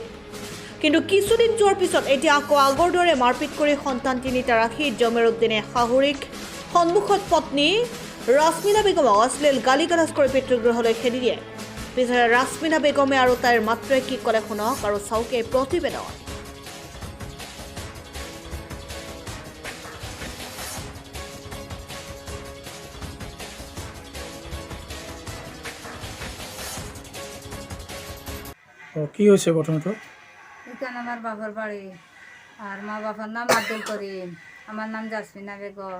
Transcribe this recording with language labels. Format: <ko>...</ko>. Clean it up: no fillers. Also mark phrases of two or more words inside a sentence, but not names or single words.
<as>কিন্তু কিছুদিন যোৱাৰ পিছত এতিয়া আকৌ আগৰ দৰে মাৰপিট কৰি সন্তান তিনিটা ৰাখি জমিৰ উদ্দিনে শাহুৰিক সন্মুখত পত্নী ৰাছমিনা বেগমক অশ্লীল গালি গালাজ কৰি পিতৃগৃহলৈ খেদি দিয়ে। পিছৰে ৰাছমিনা বেগমে আৰু তাইৰ মাতৃয়ে কি ক'লে শুনক আৰু চাওক এই প্ৰতিবেদন।</as> <bn>কি হয়েছে ঘটনাটা? এখানে আমার বাবার বাড়ি আর মা বাবার নাম আব্দুল করিম, আমার নাম জাসমিনা বেগম।</bn>